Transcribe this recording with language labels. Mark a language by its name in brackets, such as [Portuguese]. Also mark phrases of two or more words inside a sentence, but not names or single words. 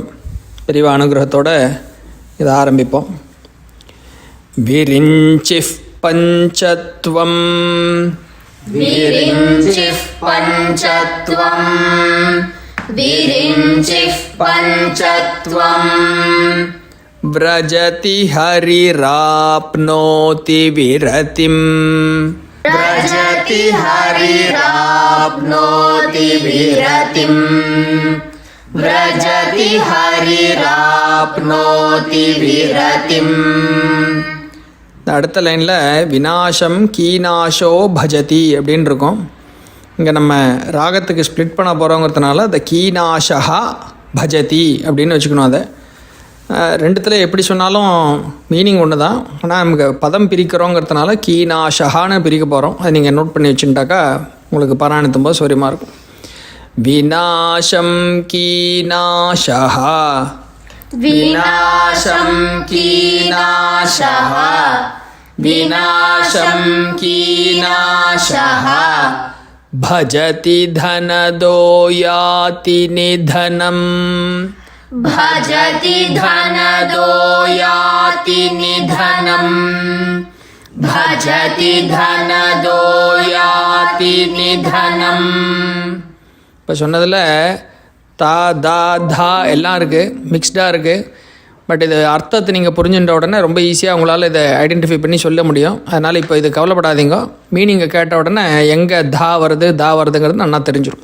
[Tamil] பெரியவா அனுகிரகத்தோடு இதை ஆரம்பிப்போம். [Sanskrit] विरिञ्चिः पञ्चत्वम् विरिञ्चिः पञ्चत्वम् विरिञ्चिः पञ्चत्वम् व्रजति हरिराप्नोति विरतिम् व्रजति हरिराप्नोति विरतिम् व्रजति हरिराप्नोति विरतिम्. [Tamil] அடுத்த லைனில் [Sanskrit] विनाशं कीनाशो भजति [Tamil] அப்படின்னு இருக்கும். இங்கே நம்ம ராகத்துக்கு ஸ்ப்ளிட் பண்ண போகிறோங்கிறதுனால அந்த [Sanskrit] कीनाशा भजति [Tamil] அப்படின்னு வச்சுக்கணும். அதை ரெண்டுத்தில் எப்படி சொன்னாலும் மீனிங் ஒன்று தான். ஆனால் நமக்கு பதம் பிரிக்கிறோங்கிறதுனால கீநாசகான்னு பிரிக்க போகிறோம். அதை நீங்கள் நோட் பண்ணி வச்சுட்டாக்கா உங்களுக்கு பாராயணத்தும் போது சௌரியமாக இருக்கும். [Sanskrit] विनाशं कीनाशा विनाशं कीनाशः विनाशं कीनाशः भजति धनदो याति निधनम् भजति धनदो याति निधनम् भजति धनदो याति निधनम्. [Tamil] இப்போ சொன்னதில் தா தா தா எல்லாம் இருக்குது, மிக்ஸ்டாக இருக்குது. பட் இது அர்த்தத்தை நீங்கள் புரிஞ்சுட்ட உடனே ரொம்ப ஈஸியாக உங்களால் இதை ஐடென்டிஃபை பண்ணி சொல்ல முடியும். அதனால் இப்போ இது கவலைப்படாதீங்க. மீனிங்கை கேட்ட உடனே எங்கே தா வருதுங்கிறது நல்லா தெரிஞ்சிடும்.